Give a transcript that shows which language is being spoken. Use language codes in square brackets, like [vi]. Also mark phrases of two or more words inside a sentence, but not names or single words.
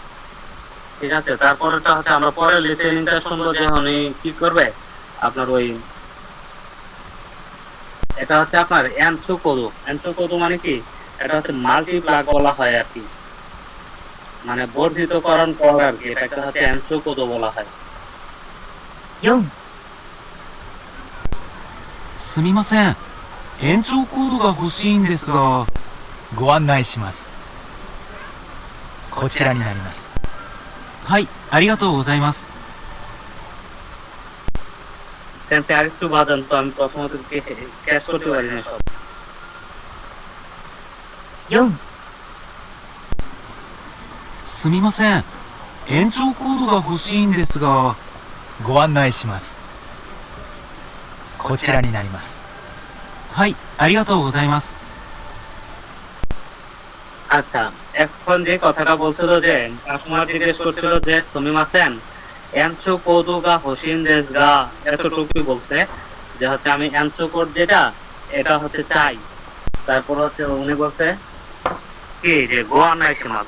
[bn] ঠিক আছে, তারপরেটা হচ্ছে আমরা পরে লিসেনিংটা শুনবো যে উনি কি করবে আপনার ওই এটা হচ্ছে আপনার এনচোকোদো। এনচোকোদো মানে কি, এটা হচ্ছে মাল্টিপ্লাগ বলা হয় আর কি, মানে বর্ধিতকরণ করা আর কি, এটাকে হচ্ছে এনচোকোদো বলা হয়। [ja] 4、すみません。延長コードが欲しいんですが。ご案内します。こちらになります。はい、ありがとうございます。 [bn] সেন্সে আরেকটু বাজান তো, আমি প্রথমত ক্যাশ করতে পারি না সব। [ja] 4、すみません。延長コードが欲しいんですが。ご案内します。こちらになります。はい、ありがとうございます。 [bn] আচ্ছা, এখন যে কথাটা বলছিল যে কাস্টমার জিজ্ঞেস করছিল যে [ja] すみません延長コードが欲しいんですが, [bn] এতটুকুই বলছে যে হচ্ছে আমি এনচো কোড যেটা এটা হচ্ছে চাই। তারপর হচ্ছে উনি বলছে কি যে গোয়ানাইশিমাস।